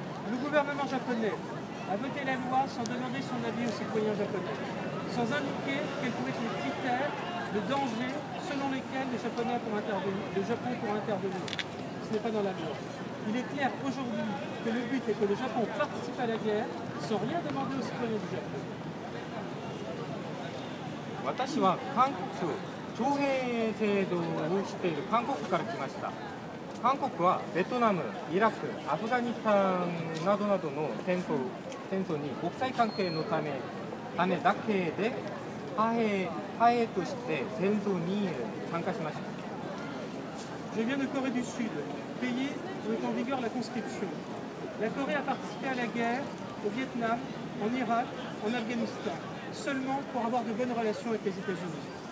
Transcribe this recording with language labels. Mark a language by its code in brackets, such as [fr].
[fr] Le gouvernement japonais a voté la loi sans demander son avis aux citoyens japonais, sans indiquer quels pouvaient être les critères de danger selon lesquels le Japon pourra intervenir. Ce n'est pas dans la loi. Il est clair aujourd'hui que le but est que le Japon participe à la guerre sans rien demander aux citoyens du Japon. [ja] 私は韓国徴兵制度をしている韓国から来ました。韓国はベトナム、イラク、アフガニスタンなどの戦争に国際関係のためだけで派兵として戦争に参加しました。 [fr] Je viens de Corée du Sud, pays où est en vigueur la conscription. La Corée a participé à la guerre au Vietnam, en Irak, en Afghanistan, seulement pour avoir de bonnes relations avec les États-Unis.